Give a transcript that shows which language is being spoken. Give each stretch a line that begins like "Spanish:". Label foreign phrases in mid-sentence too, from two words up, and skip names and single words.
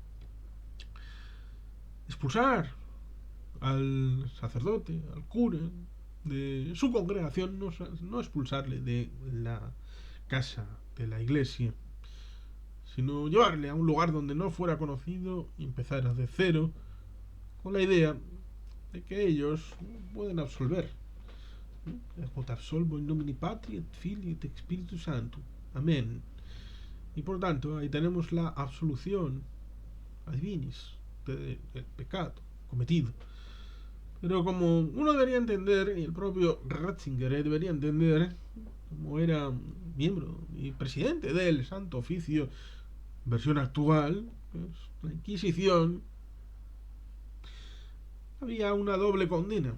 Spanish: Expulsar al sacerdote, al cura de su congregación, no expulsarle de la casa de la iglesia, sino llevarle a un lugar donde no fuera conocido y empezar desde cero con la idea de que ellos pueden absolver.
Latin: Ut absolvo in nomine Patri et Filii et Spiritus Sancto.
Spanish: Amén. Y por tanto, ahí tenemos la absolución adivinis del pecado cometido. Pero como uno debería entender, y el propio Ratzinger debería entender, como era miembro y presidente del Santo Oficio, versión actual, pues, la Inquisición, había una doble condena.